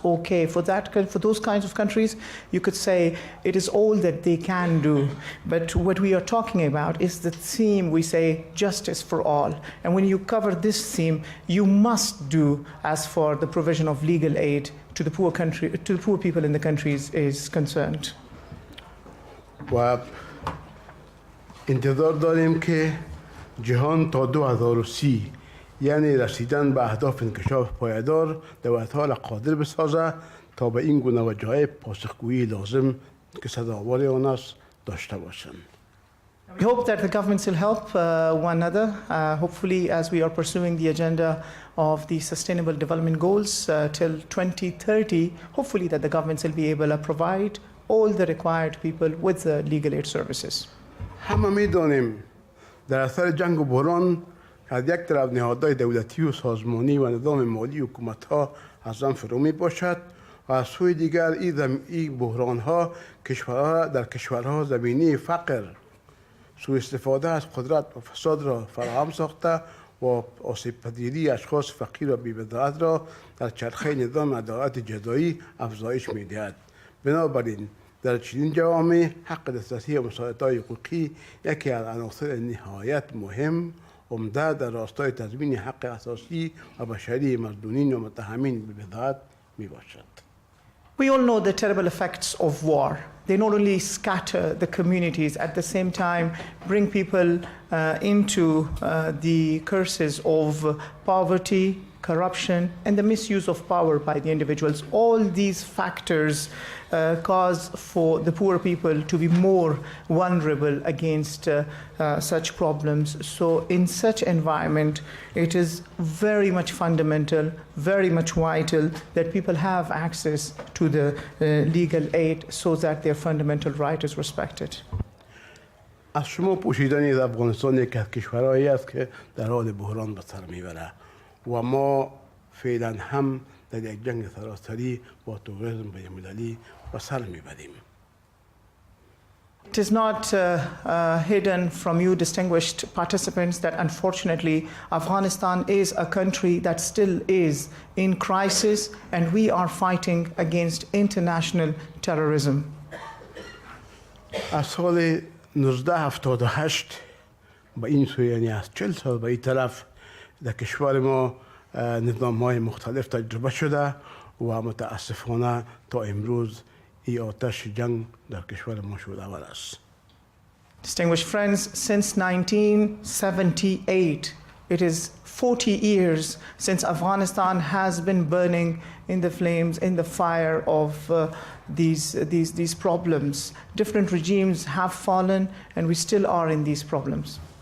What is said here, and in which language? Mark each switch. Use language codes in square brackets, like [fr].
[en] Okay, for those kinds of countries, you could say it is all that they can do. But what we are talking about is the theme, we say justice for all. And when you cover this theme, you must do as for the provision of legal aid to the poor people in the countries is concerned. [fa] و انتظار داریم که جهان تا 2030 یعنی رسیدن به اهداف انکشاف پایدار دولت‌ها را قادر بسازه تا به این گونه وجایب پاسخگویی لازم که سزاوار آن است داشته باشند. [en] We hope that the governments will help one another, hopefully as we are pursuing the agenda of the Sustainable Development Goals till 2030, hopefully that the governments will be able to provide all the required people with the legal aid services. [fa] همه می‌دانیم در اثر جنگ و بحران از یک طرف نهادهای دولتی و سازمانی و نظام مالی حکومت‌ها از آن فرو می‌باشد و از سوی دیگر این بحران‌ها در کشورها زمینه فقر سوء استفاده از قدرت و فساد را فراهم ساخته و آسیب پذیری اشخاص فقیر و بی‌بضاعت را در چرخه نظام عدالت جزایی افزایش می‌دهد. بنابراین در چنین جوامع حق دسترسی به مساعدت‌های حقوقی یکی از عناصر نهایت مهم عمده در راستای تضمین حق اساسی و بشری مظنونین و متهمین بی‌بضاعت میباشد. [en] We all know the terrible effects of war. They not only scatter the communities, at the same time bring people into the curses of poverty, corruption, and the misuse of power by the individuals. All these factors cause for the poor people to be more vulnerable against such problems. So in such environment, it is very much fundamental, very much vital that people have access to the legal aid so that their fundamental right is respected. [fa] از شما پوشیدنی از افغانستان یک از کشورهایی است که در حال بحران به سر میبره و ما فعلا هم در یک جنگ سراسری با تروریسم بین‌المللی به سر میبریم. [en] It is not hidden from you, distinguished participants, that unfortunately Afghanistan is a country that still is in crisis and we are fighting against international terrorism. [fa] از سال 1978 به این سو یعنی از 40 سال به این طرف در کشور ما نظام‌های مختلف تجربه شده و متاسفانه تا امروز این آتش جنگ در کشور ما شعله‌ور است. [en] Distinguished friends, since 1978, it is 40 years since Afghanistan has been burning in the flames, in the fire of these problems. Different regimes have fallen and we still are in these problems.